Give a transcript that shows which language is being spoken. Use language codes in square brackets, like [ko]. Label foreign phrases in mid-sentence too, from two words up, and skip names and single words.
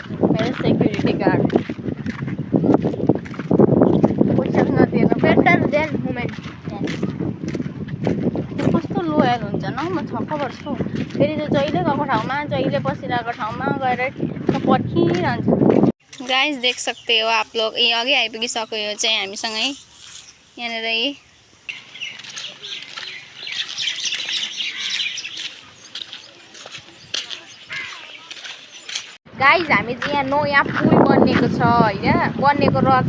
[ne] मेरो सेक्युरिटी गार्ड पैसा नदिएर [en] better than women. [ne] कस्तो लोयल हुन्छ न, म छक्क पर्छु। फेरि चाहिँ जहिले गएको ठाउँमा, जहिले बसिरहेको ठाउँमा गएर पर्खिरहन्छ। [hi] गाइस देख सकते हो आप लोग, [ne] यी अघि आइपुगिसक्यो। यो चाहिँ हामीसँगै यहाँनिर यही गाइस, हामी चाहिँ यहाँ पुल बनिएको छ होइन, बनिएको रहेछ।